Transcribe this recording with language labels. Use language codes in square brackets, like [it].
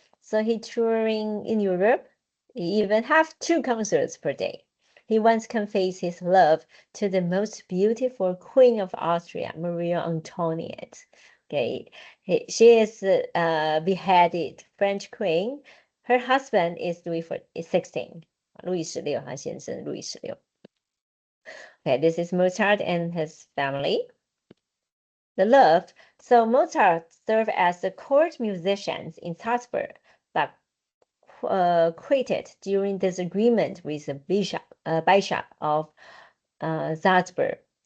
[en] So he touring in Europe. He even have 2 concerts per day. he once confessed his love to the most beautiful queen of Austria, Maria Antoinette. Okay, she is beheaded French queen. Her husband is Louis XVI. [zh] 路易十六，他先生路易十六。 [en] Okay, this is Mozart and his family. The love. So Mozart served as the court musician in Salzburg, but quitted during disagreement with the bishop of Salzburg.